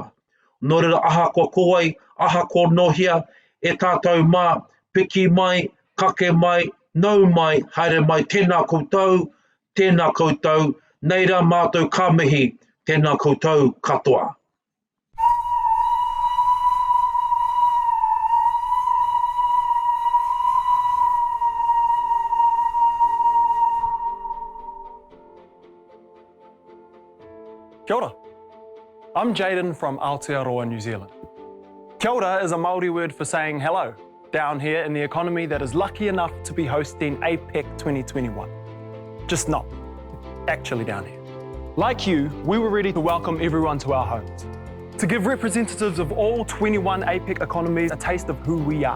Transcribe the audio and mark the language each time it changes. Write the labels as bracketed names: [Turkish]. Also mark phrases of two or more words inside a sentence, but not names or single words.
[Māori] Nō reira aha kua kowai, aha kua nohia, e tātou mā, piki mai, kake mai, nau mai, haere mai, tēnā koutou, nei rā mātou ka mihi, tēnā koutou katoa. Kia ora. [English] I'm Jaden from Aotearoa, New Zealand. [Māori] Kia ora [English] is a Māori word for saying hello, down here in the economy that is lucky enough to be hosting APEC 2021. Just not actually down here. Like you, we were ready to welcome everyone to our homes, to give representatives of all 21 APEC economies a taste of who we are.